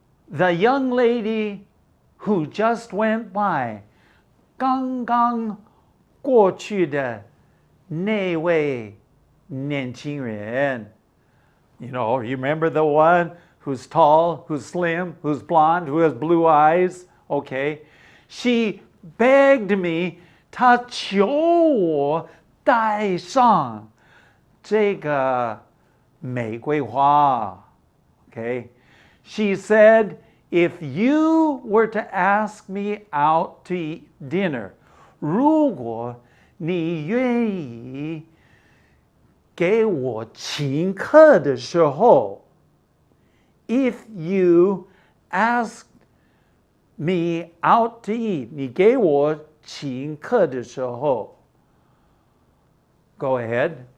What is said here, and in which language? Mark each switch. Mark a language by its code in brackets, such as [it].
[en] The young lady who just went by, [zh] 刚刚过去的那位年轻人. [en] You know, you remember the one who's tall, who's slim, who's blonde, who has blue eyes? Okay. She begged me, [zh] 她求我带上这个玫瑰花. [en] Okay. She said, if you were to ask me out to eat dinner, [zh] 如果你愿意给我请客的时候 [en] if you asked me out to eat, [zh] 你给我请客的时候 [en] go ahead.